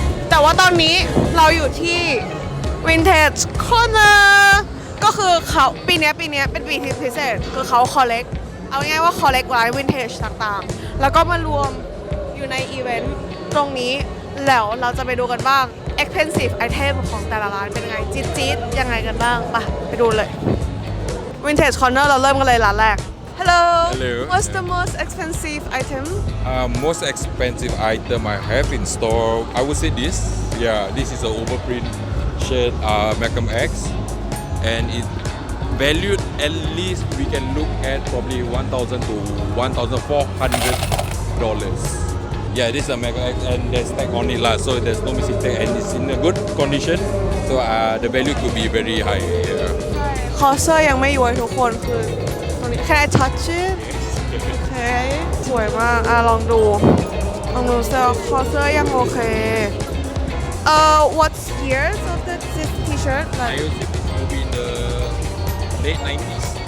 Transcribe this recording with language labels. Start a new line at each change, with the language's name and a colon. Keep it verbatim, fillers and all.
Thai: แต่ว่าตอนนี้เราอยู่ที่ Vintage Corner ก็คือเขาปีนี้ปีนี้เป็นปีที่พิเศษคือเขา collect เอาง่ายๆว่า collect ร้าน Vintage ต่างๆแล้วก็มารวมอยู่ในอีเวนต์ตรงนี้แล้วเราจะไปดูกันบ้างexpensive item ของแต่ละร้านเป็นไงจี๊ดๆยังไงกันบ้างไปไปดูเลย Vintage Corner เราเริ่มกันเลยร้านแรก Hello
English: Hello What's the most expensive item uh, Most expensive item I have in store I would say this yeah this is a overprint shirt uh, Malcolm X and it valued at least we can look at probably one thousand to one thousand four hundred dollars Yeah, this is a Mega X and there's tag on it lah, so there's no missing tag and it's in a good condition. So uh, the value could be very high. Yeah.
Thai: คอเสื้อยังไม่ย้วยทุกคนคือตรงนี้
English: Can I touch it? Okay.
Thai: สวยมากอ่ะลองดูลองดูเสื้อคอเสื้อยังโอเค
English: Uh, what's years of the this T-shirt? I would say this will be in the late nineties.